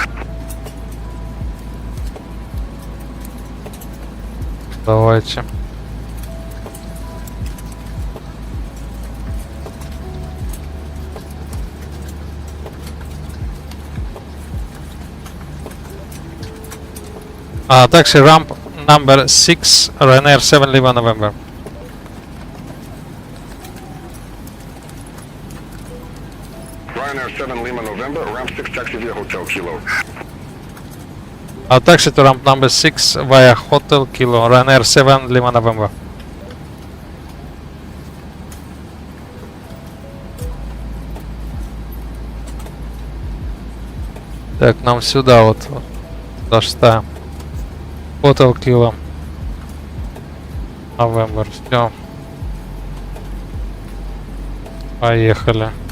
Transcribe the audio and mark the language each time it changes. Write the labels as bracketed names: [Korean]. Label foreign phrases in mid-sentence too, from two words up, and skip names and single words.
[Russian] Давайте. [English] Taxi ramp number 6, Ryanair 7 Lima November. Ryanair 7 Lima November, ramp 6 taxi via Hotel Kilo. Taxi to ramp number 6 via Hotel Kilo, Ryanair 7 Lima November. [Russian] Так, нам сюда вот. [English] Дошта. Hotel Kilo. November. [Russian] Все. Поехали.